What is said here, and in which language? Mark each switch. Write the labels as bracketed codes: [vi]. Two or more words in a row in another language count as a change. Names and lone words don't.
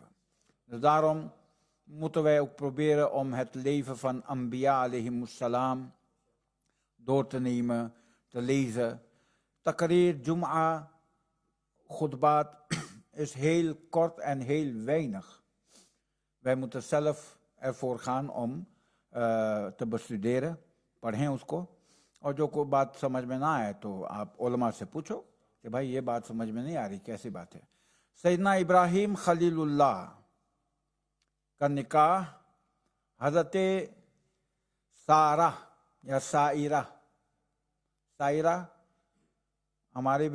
[nl] Dus daarom moeten wij ook proberen om het leven van [ur] انبیاء علیہم السلام [nl] door te nemen, te lezen. [ur] تقریر، جمعہ، خطبات [nl] is heel kort en heel weinig. Wij moeten zelf [ur] Furqan تبصدیر پڑھیں اس کو، اور جو کوئی بات سمجھ میں نہ آئے تو آپ علماء سے پوچھو کہ بھائی یہ بات سمجھ میں نہیں آ رہی، کیسی بات ہے۔ سیدنا ابراہیم خلیل اللہ کا نکاح حضرت سارہ یا سائرہ، سائرہ ہمارے